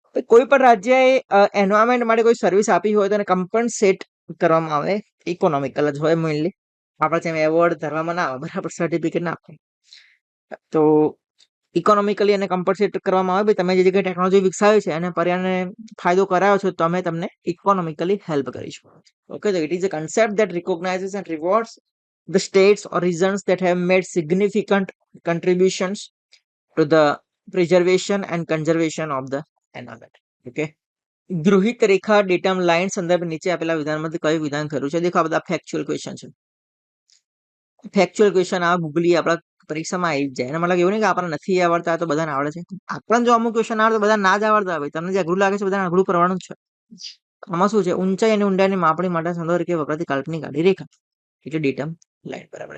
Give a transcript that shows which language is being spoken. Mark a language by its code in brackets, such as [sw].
[gu] કોઈ પણ રાજ્યએ એન્વાયરમેન્ટ માટે કોઈ સર્વિસ આપી હોય તો એને કમ્પન્સેટ કરવામાં આવે. ઇકોનોમિકલ જ હોય મેઇનલી, આપણે જેમ એવોર્ડ ધરવામાં ના આવે, બરાબર, સર્ટિફિકેટ ના આપે. તો ઇકોનોમિકલી એને કમ્પન્સેટ કરવામાં આવે, તમે જે જગ્યાએ ટેકનોલોજી વિકસાવી છે અને પર્યાવરણને ફાયદો કરાયો છે, તો અમે તમને ઇકોનોમિકલી હેલ્પ કરીશું. ઓકે, તો [en] It is a concept that recognizes and rewards the states or regions that have made significant contributions to the preservation and conservation of the environment. [gu] Okay, ગૃહિત Rekha datum line સંદર્ભ નીચે આપેલા વિધાનમાંથી કયું વિધાન ખરું છે? દેખો, આ બધા ફેક્ચ્યુઅલ ક્વેશ્ચન છે. ફેક્ચ્યુઅલ ક્વેશ્ચન આ ગૂગલી આપણા પરીક્ષામાં આવી જ જાય. એના મતલબ એવું નહીં કે આપણને નથી આવડતા તો બધાને આવડે છે. આપણને જો અમુક ક્વેશ્ચન આવડે તો બધા ના જ આવડતા હોય. તમને જે અઘરું લાગે છે બધાને અઘરું કરવાનું જ છે. આમાં શું છે? ઊંચાઈ અને ઊંડાઈની માપણી માટે સંદર્ભ તરીકે વપરાતી કાલ્પનિક આડી રેખા એટલે ડેટમ લાઇન, બરાબર.